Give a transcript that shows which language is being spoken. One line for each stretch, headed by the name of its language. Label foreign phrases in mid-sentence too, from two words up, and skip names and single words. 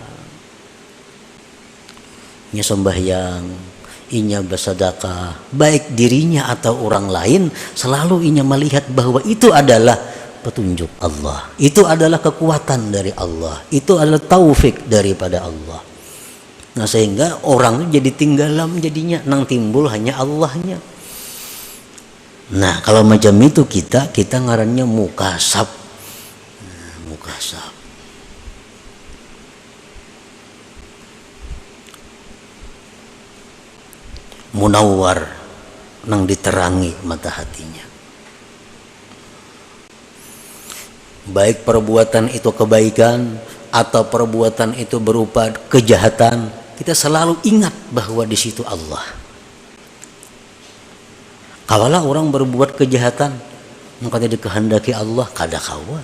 Indonesian: Ini sembahyang, inya bersedekah, baik dirinya atau orang lain, selalu inya melihat bahwa itu adalah petunjuk Allah, itu adalah kekuatan dari Allah, itu adalah taufik daripada Allah.
Banjar: Nah, sehingga orang itu jadi tinggalam jadinya, nang timbul hanya Allahnya. Nah, kalau macam itu kita ngarannya mukasyaf.
Indonesian: Nah, mukasyaf. Munawwar, nang diterangi mata hatinya. Baik perbuatan itu kebaikan atau perbuatan itu berupa kejahatan, kita selalu ingat bahwa di situ Allah.
Banjar: Kawalah orang berbuat kejahatan, maka dia dikehendaki Allah kada kawa.